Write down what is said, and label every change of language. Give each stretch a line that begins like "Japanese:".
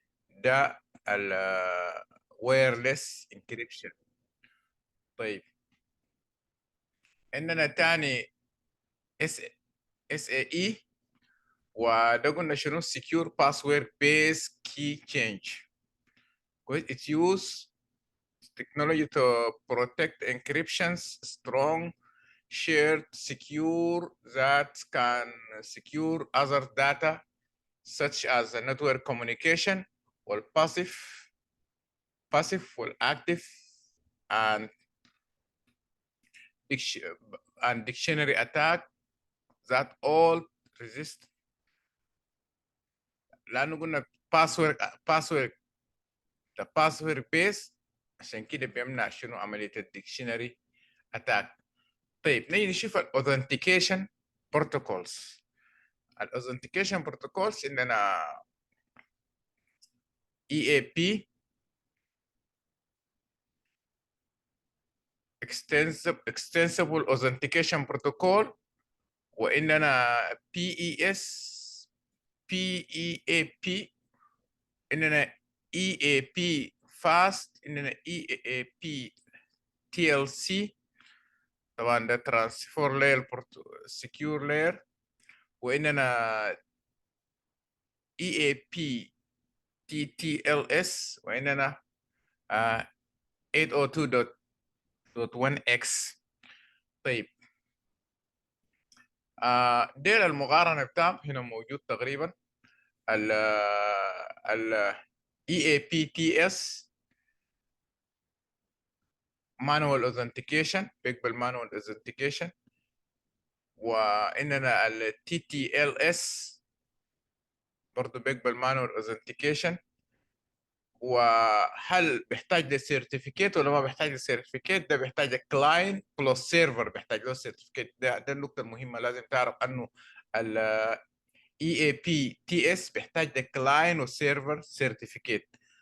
Arabic: ده ال wireless encryption. طيب عندنا تاني SAE، وده قلنا شنو؟
English: secure password based key change. It use technology to protect encryptions strong shared secure that can secure other data such as the network communication والpassive والactive and dictionary attack that all resist.
Arabic: لانه قلنا password ده password based، عشان كده بيمنع شنو؟ عمليه الديكشنري اتاك. طيب نيجي نشوف الاوثنتيكيشن بروتوكولز. الاوثنتيكيشن بروتوكولز عندنا EAP extensible authentication protocol، وعندنا PEAP، عندنا EAP fast، عندنا EAP TLC. طبعا ده ترانسفور لاير سكيور لاير، وعندنا EAP TTLS، وعندنا 802.1x. طيب ديل المقارنة بتاعهم هنا موجود تقريبا. ال EAPTS manual authentication، بيقبل manual authentication، وعندنا ال TTLS برضه بيقبل manual authentication. وهل بيحتاج لسيرتيفيكيت ولا ما بيحتاج لسيرتيفيكيت؟ ده بيحتاج كلاين بلس سيرفر، بيحتاج له سيرتيفيكيت. ده النقطة المهمة لازم تعرف انه ال EAPTS بيحتاج لكلاين وسيرفر سيرتيفيكيت.